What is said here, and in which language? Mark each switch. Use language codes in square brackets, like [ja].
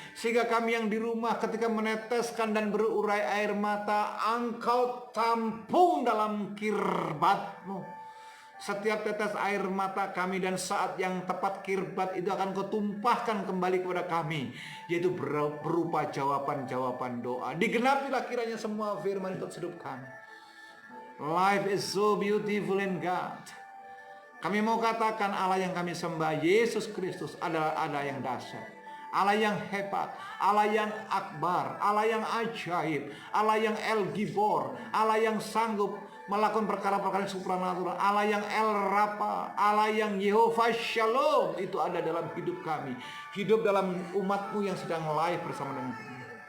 [id] Sehingga kami yang di rumah ketika meneteskan dan berurai air mata, Engkau tampung dalam kirbat-Mu. Setiap tetes air mata kami dan saat yang tepat kirbat itu akan Kau tumpahkan kembali kepada kami. Yaitu berupa jawaban-jawaban doa. Digenapilah kiranya semua firman itu hidup kami. [en] Life is so beautiful in God. [id] Kami mau katakan Allah yang kami sembah, Yesus Kristus adalah Allah yang dahsyat. Allah yang hebat, Allah yang akbar, Allah yang ajaib, Allah yang El Gibor, Allah yang sanggup melakukan perkara-perkara yang supranatural, Allah yang El Rapa, Allah yang Yehova Shalom, itu ada dalam hidup kami, hidup dalam umatmu yang sedang live bersama dengan kami.